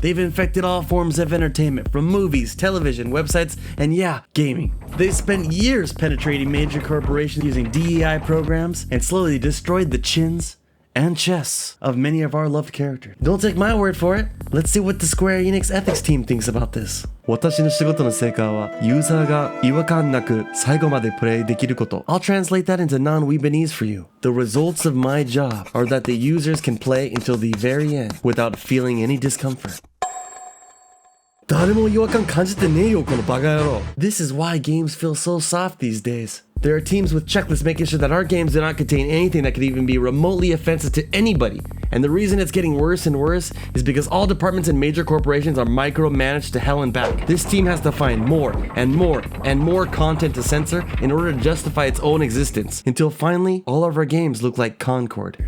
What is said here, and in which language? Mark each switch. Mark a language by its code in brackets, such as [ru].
[en] They've infected all forms of entertainment, from movies, television, websites, and yeah, gaming. They spent years penetrating major corporations using DEI programs and slowly destroyed the chins and chests of many of our loved characters. Don't take my word for it. Let's see what the SquareEnix ethics team thinks about this. [ja] 私の仕事の成果はユーザーが違和感なく最後までプレイできること。 [en] I'll translate that into non-Webanese for you. The results of my job are that the users can play until the very end without feeling any discomfort. [ja] 誰も違和感感じてねえよこのバカ野郎. [en] This is why games feel so soft these days. There are teams with checklists making sure that our games do not contain anything that could even be remotely offensive to anybody. And the reason it's getting worse and worse is because all departments in major corporations are micromanaged to hell and back. This team has to find more content to censor in order to justify its own existence, until finally all of our games look like Concord.